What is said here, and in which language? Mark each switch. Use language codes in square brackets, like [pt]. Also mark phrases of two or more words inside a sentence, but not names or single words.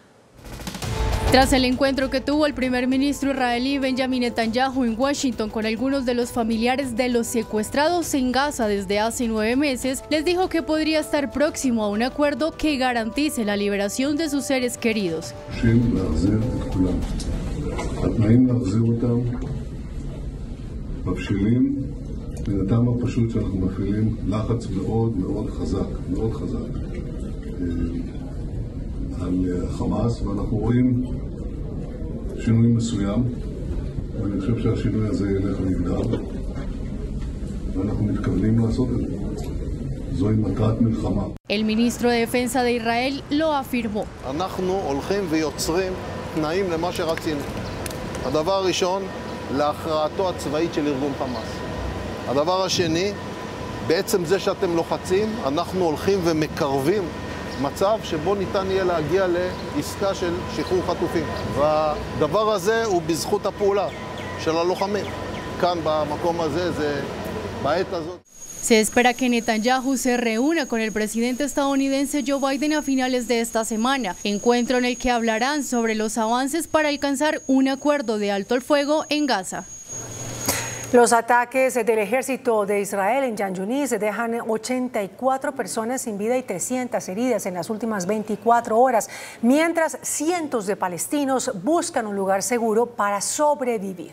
[es] Tras el encuentro que tuvo el primer ministro israelí Benjamín Netanyahu en Washington con algunos de los familiares de los secuestrados en Gaza desde hace 9 meses, les dijo que podría estar próximo a un acuerdo que garantice la liberación de sus seres queridos. [he] התנאים להחזיר אותם מבשילים מן הטעם הפשוט שאנחנו מפעילים לחץ מאוד מאוד חזק על חמאס, ואנחנו רואים שינוי מסוים, ואני חושב שהשינוי הזה ילך ויגדל, ואנחנו מתכוונים לעשות את זה. זוהי מטרת מלחמה. [es] El ministro de Defensa de Israel lo afirmó. [he] אנחנו הולכים ויוצרים תנאים למה שרצינו. הדבר הראשון, להכרעתו הצבאית של ארגון חמאס. הדבר השני, בעצם זה שאתם לוחצים, אנחנו הולכים ומקרבים מצב שבו ניתן יהיה להגיע לעסקה של שחרור חטופים. והדבר הזה הוא בזכות הפעולה של הלוחמים. כאן במקום הזה, זה בעת הזאת. [es] Se espera que Netanyahu se reúna con el presidente estadounidense Joe Biden a finales de esta semana, encuentro en el que hablarán sobre los avances para alcanzar un acuerdo de alto el fuego en Gaza. Los ataques del ejército de Israel en Jan Yunis dejan 84 personas sin vida y 300 heridas en las últimas 24 horas, mientras cientos de palestinos buscan un lugar seguro para sobrevivir.